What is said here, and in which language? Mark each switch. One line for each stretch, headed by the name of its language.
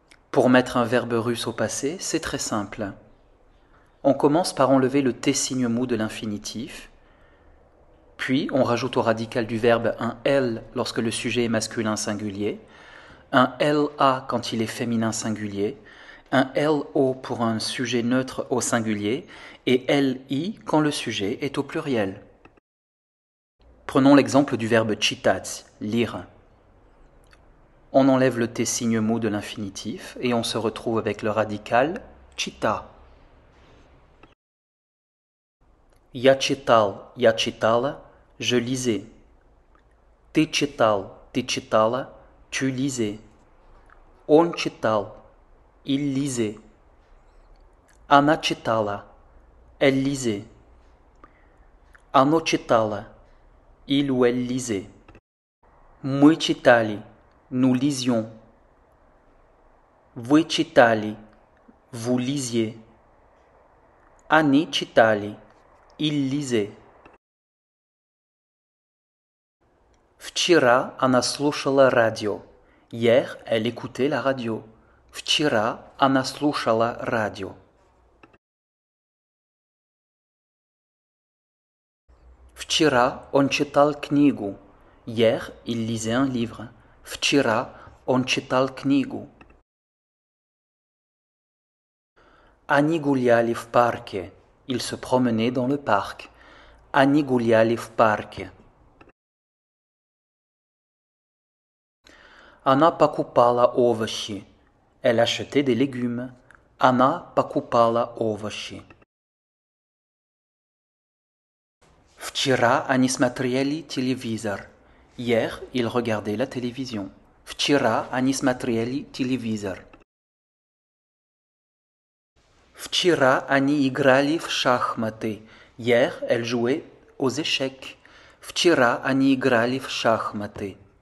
French: Pour mettre un verbe russe au passé, c'est très simple. On commence par enlever le T signe mou de l'infinitif, puis on rajoute au radical du verbe un L lorsque le sujet est masculin singulier, un LA quand il est féminin singulier, un LO pour un sujet neutre au singulier et LI quand le sujet est au pluriel. Prenons l'exemple du verbe chitать, lire. On enlève le T signe mou de l'infinitif et on se retrouve avec le radical chita.
Russian: Я читал, я читала,
French: je lisais.
Russian: Ты читал, ты читала,
French: tu lisais.
Russian: Он читал,
French: il lisait.
Russian: Она читала,
French: elle lisait.
Russian: Оно читало,
French: il ou elle lisait.
Russian: Мы читали,
French: nous lisions.
Russian: Вы читали,
French: vous lisiez.
Russian: Они читали,
French: ils lisaient.
Russian: Вчера она слушала радио.
French: Hier, elle écoutait la radio.
Russian: Вчера она слушала радио. Вчера он читал книгу.
French: Hier, il lisait un livre.
Russian: Вчера он читал книгу. Они гуляли в парке.
French: Ils se promenaient dans le parc.
Russian: Они гуляли в парке. Она покупала овощи.
French: Elle achetait des légumes.
Russian: Она покупала овощи. Вчера они смотрели телевизор.
French: Hier, ils regardaient la télévision.
Russian: Вчера они смотрели телевизор. Вчера они играли в шахматы.
French: Hier, elles jouaient aux échecs.
Russian: Вчера они играли в шахматы.